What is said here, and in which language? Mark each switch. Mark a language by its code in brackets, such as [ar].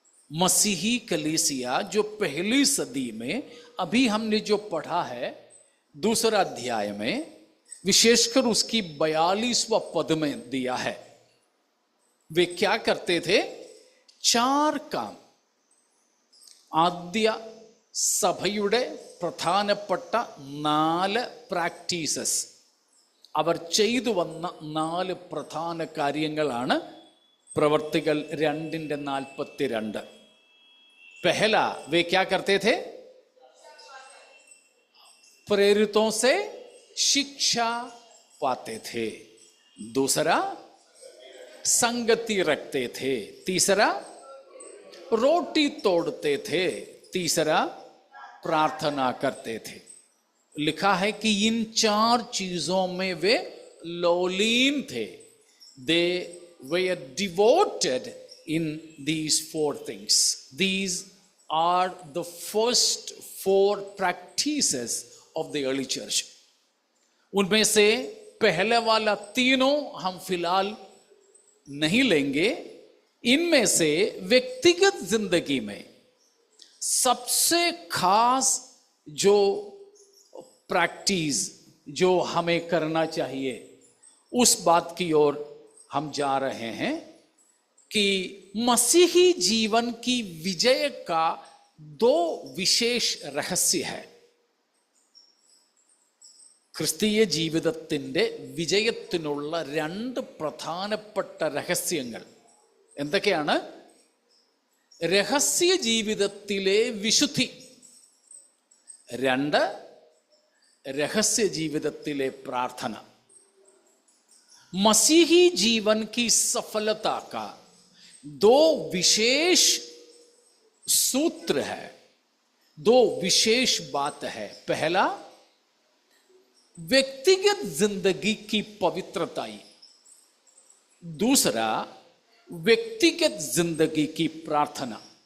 [hi] मसीही कलीसिया जो पहली सदी में, अभी हमने जो पढ़ा है दूसरा अध्याय में, विशेषकर उसकी 42वां पद में दिया है, वे क्या करते थे? 4 काम। [ml] ആദ്യ സഭയുടെ പ്രധാനപ്പെട്ട 4 പ്രാക്ടീസസ്, അവർ ചെയ്തു വന്ന 4 പ്രധാന കാര്യങ്ങളാണ് പ്രവർത്തികൾ 2:42। [hi] पहला, वे क्या करते थे? प्रेरितों से शिक्षा पाते थे। दूसरा, संगति रखते थे। तीसरा, रोटी तोड़ते थे। तीसरा, प्रार्थना करते थे। लिखा है कि इन 4 चीजों में वे लौलीन थे। [en] They were devoted in these 4 things। These are the first 4 practices of the early church। [hi] उनमें से पहले वाला तीनों हम फिलहाल नहीं लेंगे। इनमें से व्यक्तिगत जिंदगी में सबसे खास जो प्रैक्टिस जो हमें करना चाहिए, उस बात की ओर हम जा रहे हैं कि मसीही जीवन की विजय का 2 विशेष रहस्य है। [ml] ക്രിസ്തീയ ജീവിതത്തിൻ്റെ വിജയത്തിനുള്ള 2 പ്രധാനപ്പെട്ട രഹസ്യങ്ങൾ എന്തൊക്കെയാണ്? രഹസ്യ ജീവിതത്തിലെ വിശുദ്ധി, 2 രഹസ്യ ജീവിതത്തിലെ പ്രാർത്ഥന. [hi] मसीही जीवन की सफलता का 2 विशेष सूत्र है, 2 विशेष बात है. पहला, व्यक्तिगत जिंदगी की पवित्रता, दूसरा व्यक्तिगत जिंदगी की प्रार्थना.